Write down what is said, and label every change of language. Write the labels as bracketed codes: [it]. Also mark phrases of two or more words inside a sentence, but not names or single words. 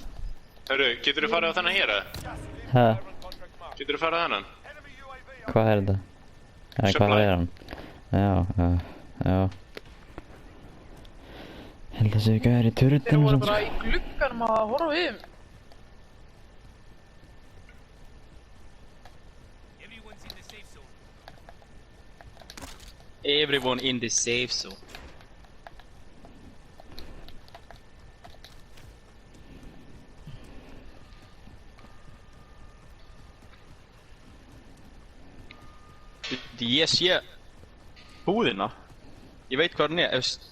[is] Hörru, getur þú farið á þennan hér, eða? Hæ? Getur þú farið á þennan? Hvað er þetta? Hvað Supply. er hann? Já. Held að séu gæðir í Þeir turretinu voru sem bara í glugganum að horfa við mig. [en] Everyone in the safe zone. [is] Ég sé búðina. Ég veit hvað hann er, eftir.